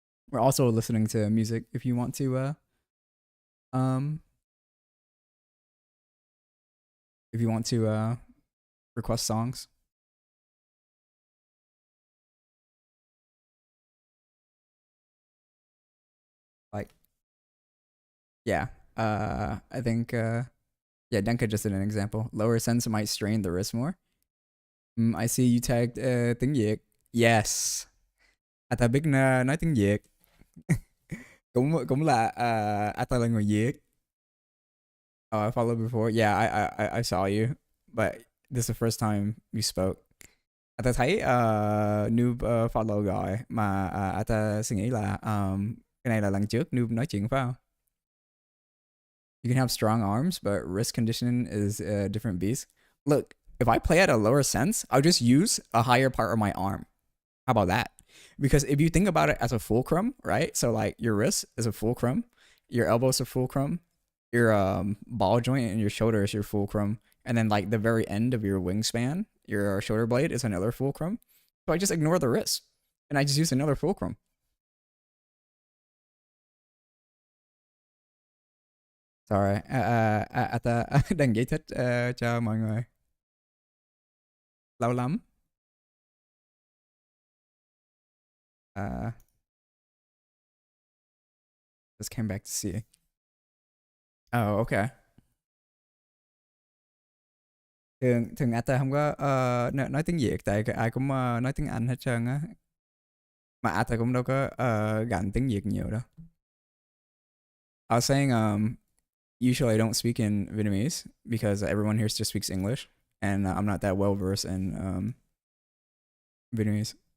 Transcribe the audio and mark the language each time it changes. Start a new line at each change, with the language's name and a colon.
English: We're also listening to music if you want to um request songs. Like yeah, I think yeah, Denka just did an example. Lower sense might strain the wrist more. I see you tagged tiếng Việt. Yes.
Vietnamese: Ta biết nói tiếng Việt. cũng cũng là ta là người Việt.
English: Oh, I followed before. Yeah, I saw you, but this is the first time you spoke.
Vietnamese: Ta thấy Noob follow rồi mà ta suy nghĩ là cái này là lần trước Noob nói chuyện phải không?
English: You can have strong arms, but wrist conditioning is a different beast. Look, if I play at a lower sense, I'll just use a higher part of my arm. How about that? Because if you think about it as a fulcrum, right? So like your wrist is a fulcrum, your elbow is a fulcrum, your ball joint and your shoulder is your fulcrum, and then like the very end of your wingspan, your shoulder blade is another fulcrum. So I just ignore the wrist and I just use another fulcrum. Sorry,
Vietnamese: ta đang giải thích cho mọi người. Lâu lắm.
English: Uh, just came back to see. Oh, okay.
Vietnamese: Thường thường Ata không có nói tiếng Việt tại ai cũng nói tiếng Anh hết trơn á. Mà Ata cũng đâu có gạnh tiếng Việt nhiều đâu.
English: I was saying usually I don't speak in Vietnamese because everyone here just speaks English and I'm not that well versed in Vietnamese.